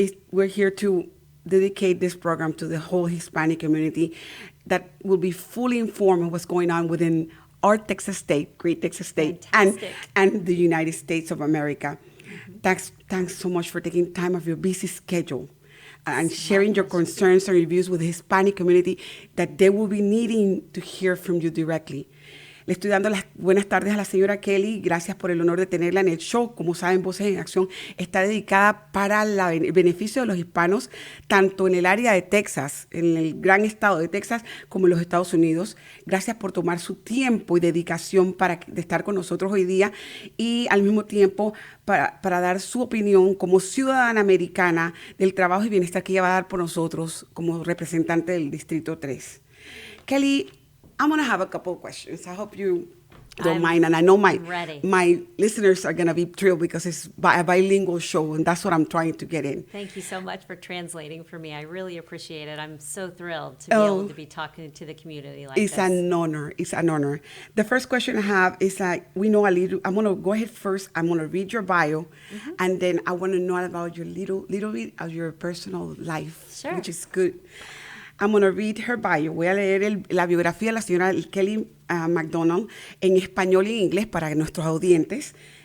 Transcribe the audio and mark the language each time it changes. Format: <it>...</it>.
<en>We're here to dedicate this program to the whole Hispanic community that will be fully informed of what's going on within our Texas state, great Texas state, and the United States of America. Mm-hmm. Thanks so much for taking time of your busy schedule and sharing your concerns and reviews with the Hispanic community that they will be needing to hear from you directly.</en> <es>Le estoy dando las buenas tardes a la señora Kelly. Gracias por el honor de tenerla en el show. Como saben, Voces en Acción está dedicada para el beneficio de los hispanos, tanto en el área de Texas, en el gran estado de Texas, como en los Estados Unidos. Gracias por tomar su tiempo y dedicación de estar con nosotros hoy día y al mismo tiempo para dar su opinión como ciudadana americana del trabajo y bienestar que ella va a dar por nosotros como representante del Distrito 3.</es> <en>Kelly, I'm going to have a couple of questions. I hope you don't mind. And I know my listeners are going to be thrilled because it's a bilingual show, and that's what I'm trying to get in. Thank you so much for translating for me. I really appreciate it. I'm so thrilled to be able to be talking to the community like this. It's an honor. It's an honor. The first question I have is we know a little. I'm going to go ahead first. I'm going to read your bio, and then I want to know about your little bit of your personal life, which is good. I'm going to read her bio.</en> <es>Voy a leer la biografía de la señora Kelly McDonald en español y en inglés para nuestros audientes.</es>